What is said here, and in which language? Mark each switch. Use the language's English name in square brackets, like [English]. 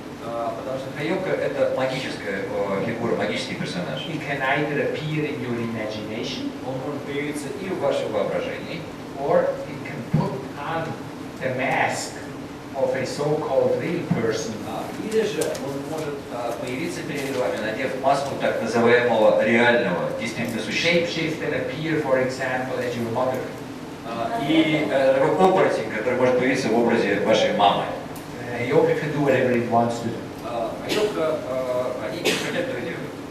[Russian] Потому что Хайока это магическая фигура, магический персонаж. [English] It can either appear in your imagination, [Russian] Он может появиться и в вашем воображении, [English] or it can put on the mask of a so-called real person. [Russian] или же он может появиться перед вами, надев маску так называемого реального, действительно существа. [English] Shape-shift and appear, for example, as your mother. [Russian] И такой оборотень, который может появиться в образе вашей мамы. [English] Heyoka can do whatever it wants to do. [Russian] Хайока, они не хотят этого делать.